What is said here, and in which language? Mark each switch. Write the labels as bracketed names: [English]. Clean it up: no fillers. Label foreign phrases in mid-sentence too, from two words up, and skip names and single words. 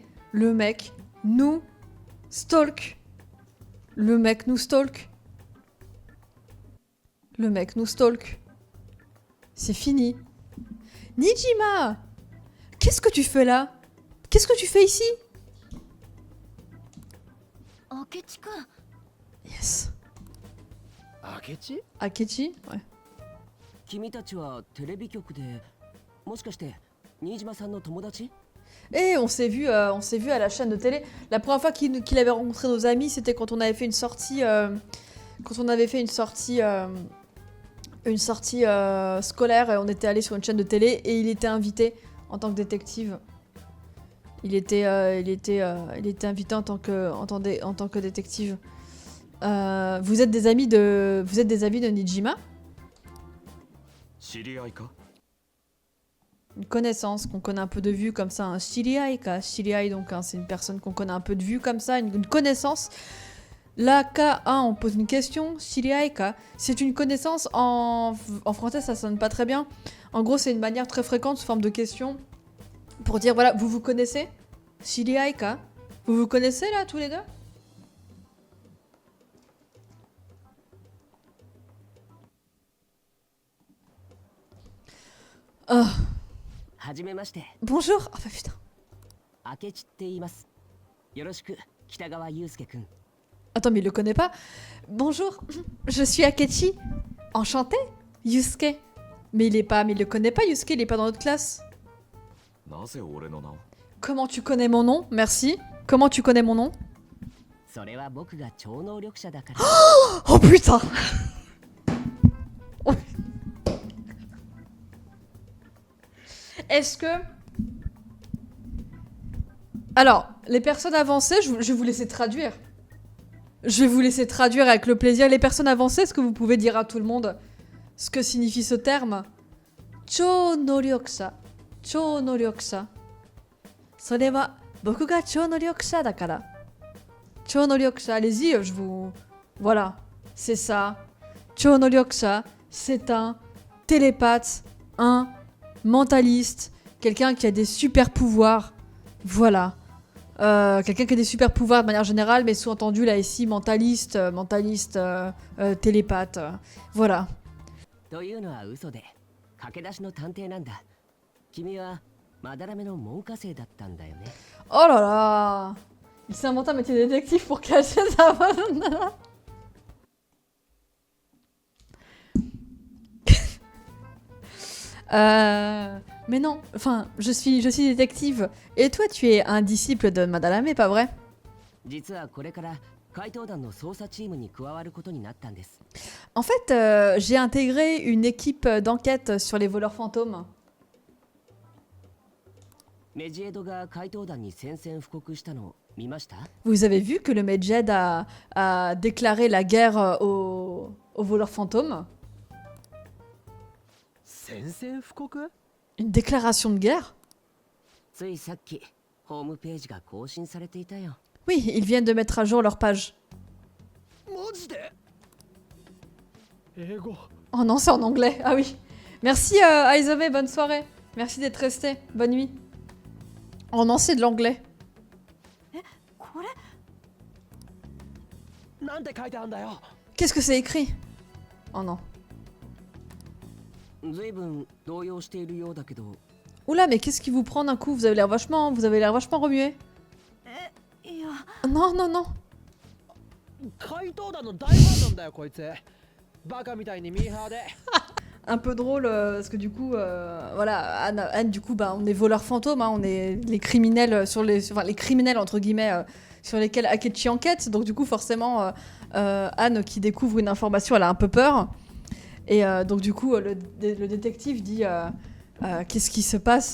[French] Le mec nous stalk. Le mec nous stalk. Le mec nous stalk. C'est fini. Nijima! Qu'est-ce que tu fais là? Qu'est-ce que tu fais ici? [Japanese] 明智君 Yes. 明智 [French] Akechi? Ouais. [Japanese] 君たちはテレビ局でもしかして新島さんの友達？ [French] Et on s'est vu à la chaîne de télé. La première fois qu'il avait rencontré nos amis, c'était quand on avait fait une sortie, scolaire et on était allé sur une chaîne de télé et il était invité en tant que détective. Il était invité en tant que détective. Vous êtes des amis de Nijima? [Japanese] 知り合いか？ [French] Une connaissance qu'on connaît un peu de vue comme ça, un [Japanese] 知り合いか, [French] shiriai donc hein, c'est une personne qu'on connaît un peu de vue comme ça, une connaissance. La K1, on pose une question, [Japanese] 知り合いか, [French] c'est une connaissance en français ça sonne pas très bien. En gros c'est une manière très fréquente sous forme de question pour dire voilà, vous vous connaissez? [Japanese] 知り合いか, [French] vous vous connaissez là tous les deux? Oh, [Japanese] はじめまして。 [French] bonjour. Ah bah putain. [Japanese] 明智って言います。よろしく北川悠介くん。 [French] Attends, mais il le connaît pas. Bonjour, je suis Akechi. Enchanté, Yusuke. Mais il le connaît pas, Yusuke, il est pas dans notre classe. [Japanese] なぜ俺の名を？ [French] Comment tu connais mon nom? Merci. Comment tu connais mon nom? [Japanese] それは僕が超能力者だから。 [French] Oh putain! Est-ce que... Alors, les personnes avancées, je vais vous laisser traduire. Je vais vous laisser traduire avec le plaisir. Les personnes avancées, est-ce que vous pouvez dire à tout le monde ce que signifie ce terme? [Japanese] 超能力者。超能力者. それは僕が超能力者だから。超能力者, [French] allez-y, je vous... Voilà, c'est ça. [Japanese] 超能力者, [French] c'est un télépathe, un mentaliste, quelqu'un qui a des super pouvoirs. Voilà. Quelqu'un qui a des super pouvoirs de manière générale, mais sous-entendu là ici, mentaliste, télépathe. Voilà. [Japanese] というのは嘘で、駆け出しの探偵なんだ。君はまだらめの門下生だったんだよね。 [French] Oh là là! Il s'est inventé un métier de détective pour cacher sa bonne. Mais non, enfin, je suis détective. Et toi, tu es un disciple de Madalame, pas vrai? [Japanese] 実はこれから怪盗団の捜査チームに加わることになったんです。 [French] En fait, j'ai intégré une équipe d'enquête sur les voleurs fantômes. [Japanese] メジエドが怪盗団に宣戦布告したの見ました？ [French] Vous avez vu que le Medjed a déclaré la guerre aux voleurs fantômes? [Japanese] 宣戦布告？ [French] Une déclaration de guerre? [Japanese] ついさっきホームページが更新されていたよ。 [French] Oui, ils viennent de mettre à jour leur page. [Japanese] マジで？英語。 [French] Oh non, c'est en anglais. Ah oui. Merci Aizome, bonne soirée. Merci d'être resté. Bonne nuit. Oh non, c'est de l'anglais. [Japanese] これなんて書いてあるんだよ。 [French] Qu'est-ce que c'est écrit? Oh non. [Japanese] ずいぶん動揺しているようだけど。 [French] Oula, mais qu'est-ce qui vous prend d'un coup? Vous avez l'air vachement remué. [Japanese] いや [French] Non, non, non. [Japanese] 怪盗団の大ファンなんだよこいつ。バカみたいにミーハーで。 [French] Un peu drôle parce que du coup, voilà, Anne, du coup, bah, on est voleurs fantômes, hein, on est les criminels les criminels entre guillemets sur lesquels Akechi enquête. Donc du coup, forcément, Anne qui découvre une information, elle a un peu peur. Et donc du coup, le détective dit qu'est-ce qui se passe?